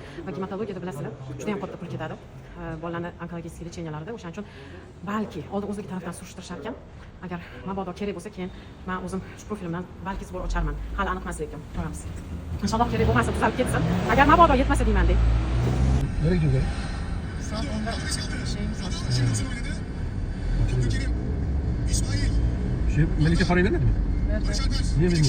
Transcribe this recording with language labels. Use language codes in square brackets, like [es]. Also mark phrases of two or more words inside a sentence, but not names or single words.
[uz] Va gematologiyada bilasizlar, juda ham katta pul ketadi. Bolalarning onkologiya lecheniyalarida, o'shaning uchun balki oldin o'zligi tarafdan surishtirishar ekan. Agar mabodo kerak bo'lsa, keyin men o'zim shu profilimdan balki zbor ocharman. Hali aniq emas lekin, ko'ramiz. Inshaalloh kerak bo'lmasa tuzalib ketsin. Agar mabodo yetmasa deyman deb. [tr] Nereye gidiyor? Saat 10'da şeyimiz var. Melike parayı vermedi mi? Ver. Niye vermiyor?